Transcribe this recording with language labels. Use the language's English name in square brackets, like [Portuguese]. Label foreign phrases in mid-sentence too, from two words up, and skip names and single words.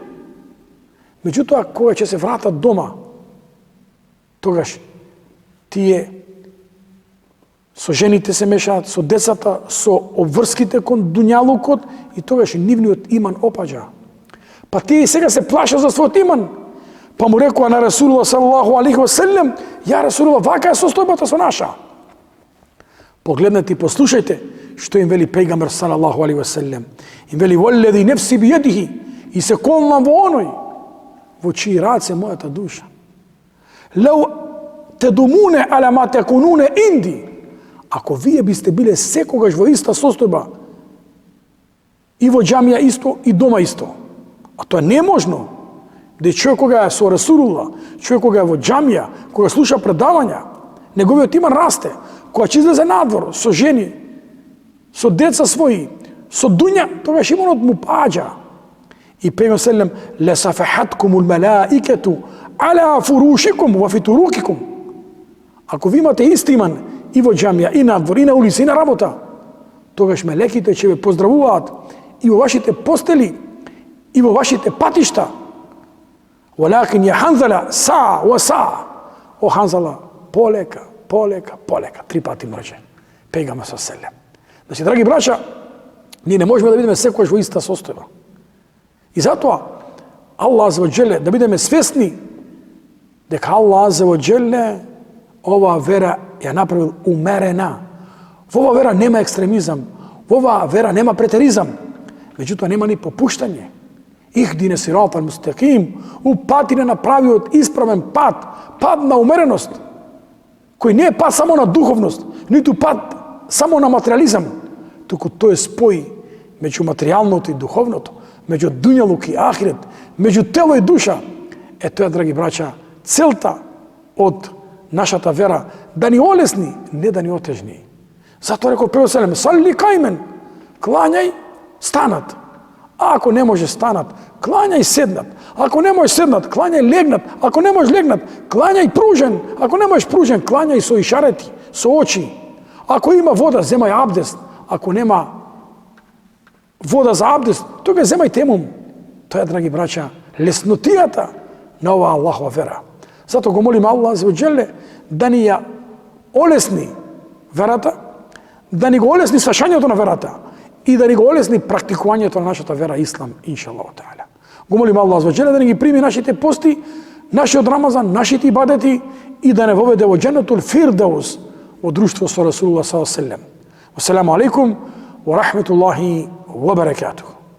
[Macedonian] Меѓутоа, кога ќе се вратат дома, тогаш тие со жените се мешаат, со децата, со обврските кон дуњалукот и тогаш нивниот иман опаѓа. Па тие сега се плашат за својот иман. Па му рекоа на Расулуллах [Arabic] صلى الله عليه وسلم: يا رسول الله, [Macedonian] вака е состојбата со наша. Погледнете и послушајте што им вели пегамбер [Arabic] صلى الله عليه وسلم. [Macedonian] Им вели: [Arabic] والذي نفسي بيده, [Macedonian] и се колнам во оној во чии раце мојата душа. [Arabic] لو تدومون على ما تكونون عندي, [Macedonian] ако вие бисте биле секогаш во иста состојба, и во џамија исто, и дома исто. А тоа не е можно. Да човек кога е со Расулуллах, човек кога е во џамија, кога слуша предавања, неговиот иман расте. Кога ќе излезе надвор со жени, со деца своји, со дуња, тогаш иманот му паѓа. И пегамбер селем: [Arabic] لصافحتكم الملائكة على فرشكم وفي طرقكم. [Macedonian] Ако ви имате ист иман и во џамија, и надвор, и на улица, и на работа, тогаш мелеките ќе ве поздравуваат и во вашите постели, и во вашите патишта. [Arabic] ولكن يا حنظلة ساعة وساعة. [Macedonian] О Ханзала, полека, полека, полека. 3 пати мрже. Пегамбер селем. Значи, драги браќа, ние не можеме да бидеме секојаш во иста состојба. И затоа, [Arabic] الله عز وجل, [Macedonian] да бидеме свесни дека [Arabic] الله عز وجل [Macedonian] ова вера ја направил умерена. Во ова вера нема екстремизам, во ова вера нема претеризам, меѓутоа нема ни попуштање. [Arabic] اهدنا الصراط المستقيم, [Macedonian] упати на направиот исправен пат, пат на умереност, кој не е пат само на духовност, ниту пат само на материализам, туку тој е спој меѓу материјалното и духовното, меѓу дуњалук и ахирет, меѓу тело и душа. Е тоа, драги браќа, целта од нашата вера, да ни олесни, не да ни отежни. Затоа рекол пегамбер селем: [Arabic] صل قائما, [Macedonian] клањај станат. А ако не може станат, клањај седнат. Ако не можеш седнат, клањај легнат. Ако не можеш легнат, клањај пружен. Ако не можеш пружен, клањај со ишарети, со очи. Ако има вода, земај абдест. Ако нема вода за абдест, тога земај темум. Тоа е, драги браќа, леснотијата на оваа Аллахова вера. Затоа го молим Аллах за уџеле да ни ја олесни верата, да ни го олесни сваќањето на верата и да ни го олесни практикувањето на нашата вера Ислам, [Arabic] إن شاء الله تعالى. [Macedonian] Го молим Аллах за уџеле да ни ги прими нашите пости, нашиот Рамазан, нашите ибадети и да не воведе во [Arabic] جنة الفردوس [Macedonian] во друштво со Расулуллах [Arabic] صلى الله عليه وسلم. والسلام عليكم ورحمة الله وبركاته.